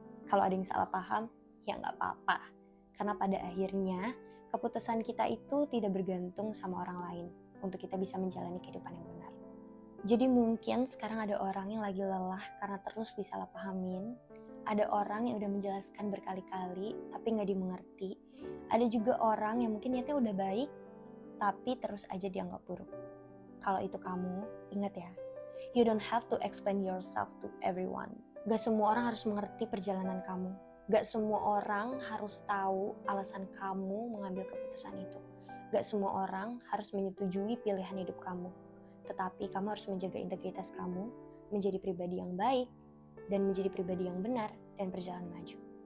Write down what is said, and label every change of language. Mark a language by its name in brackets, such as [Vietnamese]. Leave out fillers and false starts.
[Indonesian] Kalau ada yang salah paham, ya nggak apa-apa. Karena pada akhirnya, keputusan kita itu tidak bergantung sama orang lain untuk kita bisa menjalani kehidupan yang benar. Jadi mungkin sekarang ada orang yang lagi lelah karena terus disalahpahamin. Ada orang yang udah menjelaskan berkali-kali tapi nggak dimengerti. Ada juga orang yang mungkin niatnya udah baik tapi terus aja dianggap buruk. Kalau itu kamu, ingat ya, [English] you don't have to explain yourself to everyone. [Indonesian] Gak semua orang harus mengerti perjalanan kamu. Gak semua orang harus tahu alasan kamu mengambil keputusan itu. Gak semua orang harus menyetujui pilihan hidup kamu. Tetapi kamu harus menjaga integritas kamu, menjadi pribadi yang baik, dan menjadi pribadi yang benar dan berjalan maju.